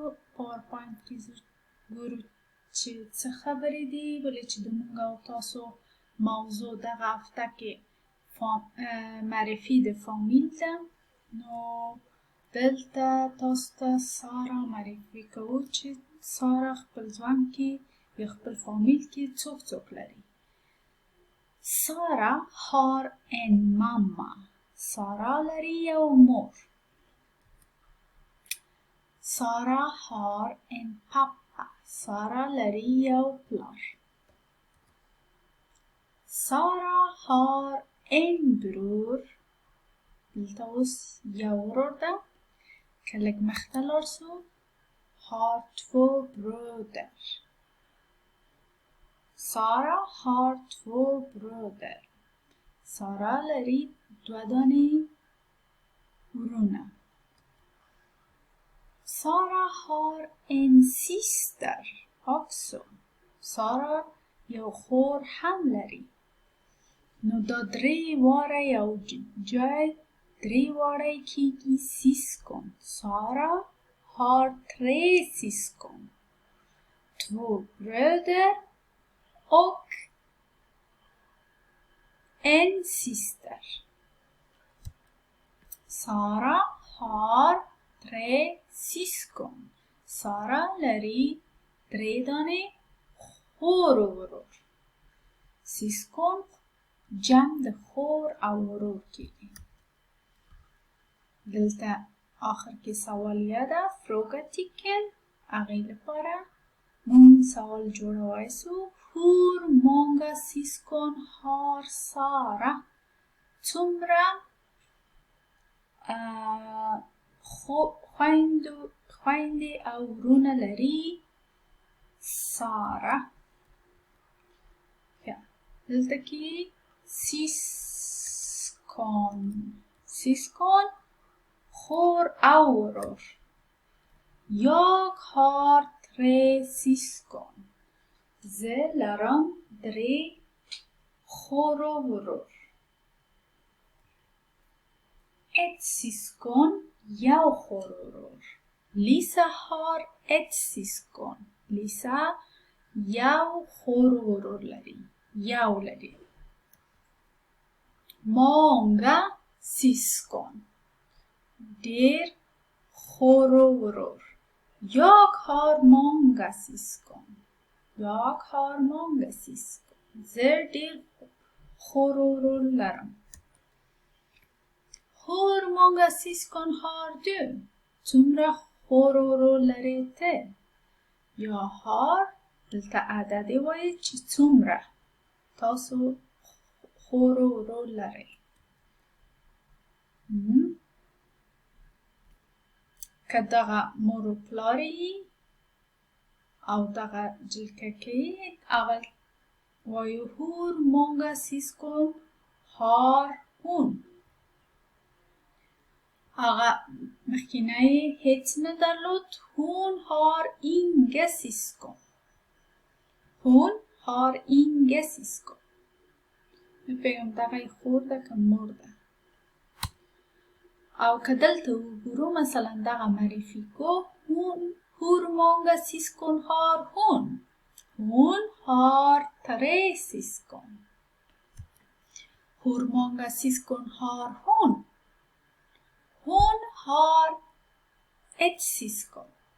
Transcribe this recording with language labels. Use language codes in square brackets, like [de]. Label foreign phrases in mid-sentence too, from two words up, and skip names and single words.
[ps] پاورپوینټ کې ګورو چې څه خبرې دي، ولې چې د موږ او تاسو موضوع دغه هفته کې معرفي د فامیل ده. نو دلته تاسو ته سارا معرفي کوو چې سارا خپل ژوند کې یا خپل فامیل کې څوک لري. [sv] سارا har en mamma. [ps] سارا لري یو مور. سارا [sv] har en pappa. [ps] سارا لري یو پلار. سارا [sv] har en bror. [ps] دلته اوس یو ورور ده. که لږ مخته لاړ سو [sv] har två bröder. سارا har två bröder. [ps] سارا لري دوه دانې ورونه. [sv] سارا har en syster också. [ps] سارا یو خور هم لري. نو دا درې واره یو جای درې واره کیږي syskon. [sv] سارا har 3 syskon. 2 bröder och en syster. Sara har 3 syskon. [ps] Sara لري 3 دانې خور و ورور. syskon جمع د خور او ورور کېږي. دلته آخر کې سوال یاده frågetecken. هغې لپاره مونږ سوال جوړوای سو. [sv] Hur många syskon har Sara? [ps] څومره خویندې او ورونه لري سارا. دلته کې syskon خور او ورور. [sv] Jag har 3 syskon. [ps] زه لرم 3 خور و ورور. [sv] ett syskon [ps] یو خور و ورور. [sv] Lisa har ett syskon. [ps] Lisa یو خور و ورور لري. یو لري. [sv] Många syskon [ps] ډېر خور و ورور. [sv] Jag har många syskon. Jag har många syskon. [ps] زه ډېر خور و ورور لرم. [sv] Hur många syskon har du? [ps] څومره خور و ورور لرې ته؟ [sv] Jag har [ps] دلته عدد وایي چې څومره تاسو خور و ورور لرئ. که دغه مور و پلار یې او دغه جلکه کې اول وایو [sv] hur många syskon har hon. [ps] هغه مخکینی هیڅ نه درلود. [sv] Hon har inga syskon. Hon har inga syskon. [ps] بگم دغه خور ده که مور ده. او که دلته وګورو مثلا دغه معرفي کو [sv] hur många syskon har hon? Hon har 3 syskon. Hur många syskon har hon? Hon har 1 syskon.